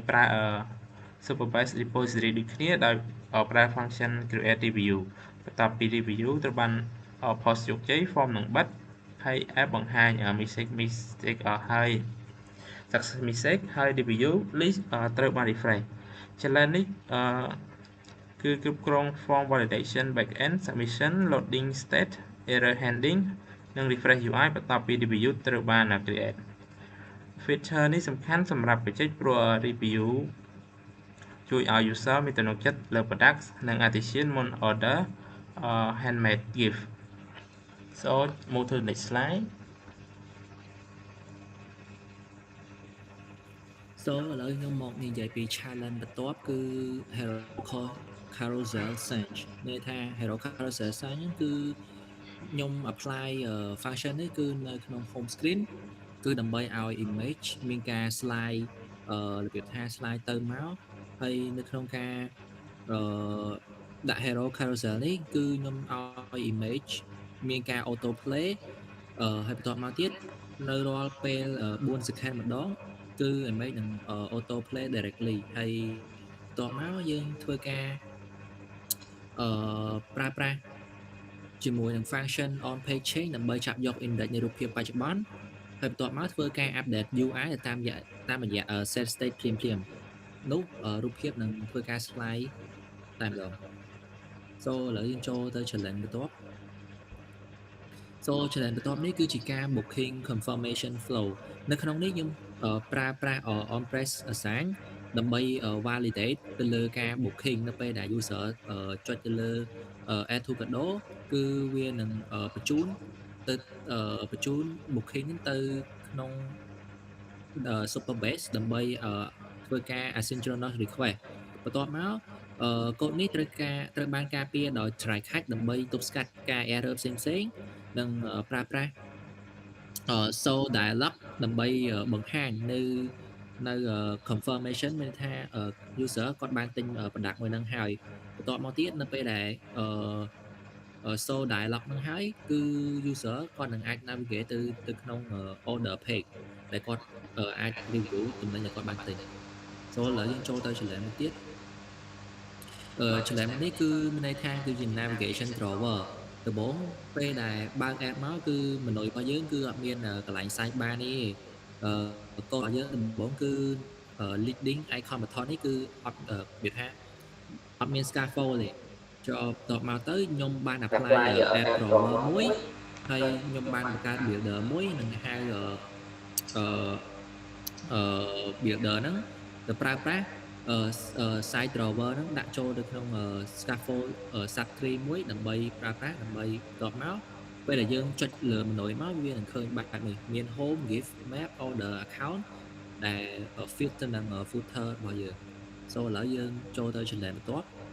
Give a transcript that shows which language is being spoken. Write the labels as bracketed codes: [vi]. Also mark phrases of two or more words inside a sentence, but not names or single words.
[km] ប្រើ [en] Superbase repository [km] ដូចគ្នាដោយប្រើ [en] function create review [km] បន្ទាប់ពី review ត្រូវបាន post ជោគជ័យ form នឹងបិទ ហើយ app បង្ហាញ message ហើយ [en] success message [km] ហើយ [en] review list [km] ត្រូវបាន refresh challenge នេះគឺ គ្រប់គ្រង [en] form validation backend submission loading state error handling [km] និង [en] refresh UI [km] បន្ទាប់ពី review ត្រូវបាន create feature នេះសំខាន់សម្រាប់បច្ចេកព្រោះ review ជួយឲ្យ user មានទំនុកចិត្តលើ product និង artisan មុន order [en] handmade gift so move to the next slide [km] so ឥឡូវខ្ញុំមកនិយាយពី challenge បន្ទាប់គឺ [en] Hero Carousel Search [km] ន័យថា [en] Hero Carousel Search [km] ហ្នឹងគឺខ្ញុំ apply function នេះគឺនៅក្នុង [en] home screen [km] គឺដើម្បីឲ្យ image មានការ slide របៀបថា slide ទៅមកហើយនៅក្នុងការ ដាក់ [en] Hero Carousel [km] នេះគឺខ្ញុំឲ្យ image មានការ [en] auto play [km] ហើយបន្ទាប់មកទៀតនៅរាល់ពេល [en] 4 second [km] ម្ដងគឺ image នឹង [en] auto play directly [km] ហើយបន្ទាប់មកយើងធ្វើការ ប្រើប្រាស់ជាមួយនឹង [en] function on page change [km] ដើម្បីចាប់យក index នៃរូបភាពបច្ចុប្បន្នហើយបន្ទាប់មកធ្វើការ [en] update UI [km] តាមរយៈ [en] set state [km] ភ្លាមនោះរូបភាពនឹងធ្វើការ slide តែម្ដង so ឥឡូវយើងចូលទៅ challenge បន្ទាប់ so challenge បន្ទាប់នេះគឺជាការ [en] booking confirmation flow [km] នៅក្នុងនេះខ្ញុំប្រើប្រាស់ [en] on press assign [km] ដើម្បី validate ទៅលើការ booking នៅពេលដែល user ចុចទៅលើ [en] add to cart [km] គឺវានឹងបញ្ជូន booking ទៅក្នុង Superbase ដើម្បីធ្វើការ [en] asynchronous request [km] បន្ទាប់មកកូដនេះត្រូវ បានការពារដោយ [en] try catch [km] ដើម្បីទប់ស្កាត់ការ error ផ្សេងៗនិងប្រើប្រាស់ [en] so dialog [km] ដើម្បីបង្ហាញនៅ confirmation មានថា user គាត់បានទិញ product មួយហ្នឹងហើយ បន្ទាប់មកទៀតនៅពេលដែល [en] so dialog [km] ហ្នឹងហើយគឺ user គាត់នឹងអាច navigate ទៅក្នុង [en] order page [km] ដែលគាត់អាច review ទំនិញដែល គាត់បានទិញ so ឥឡូវយើងចូលទៅ challenge មួយទៀតchallenge នេះគឺមានន័យថាគឺជា [en] navigation drawer [km] ដំបូងពេលដែលបើក app មកគឺ menu របស់យើងគឺអត់មានកន្លែង sidebar នេះទេកូដរបស់យើងដំបូងគឺ [en] leading icon button [km] នេះគឺអត់វាថាអត់មាន scaffold ទេចូលតបមកទៅខ្ញុំបាន apply [en] app drawer [km] មួយហើយខ្ញុំបានបង្កើត builder មួយនឹងហៅ builder ហ្នឹងទៅប្រើប្រាស់ [en] side drawer [km] ហ្នឹងដាក់ចូលទៅក្នុង [en] scaffold subtree [km] មួយដើម្បីប្រើប្រាស់ដើម្បីតបមកពេលដែលយើងចុចលើ menu មកវានឹងឃើញបែបនេះមាន [en] home gift map order account [km] ដែល fit ទៅនឹង footer របស់យើង so ឥឡូវយើងចូលទៅ challenge បន្ទាប់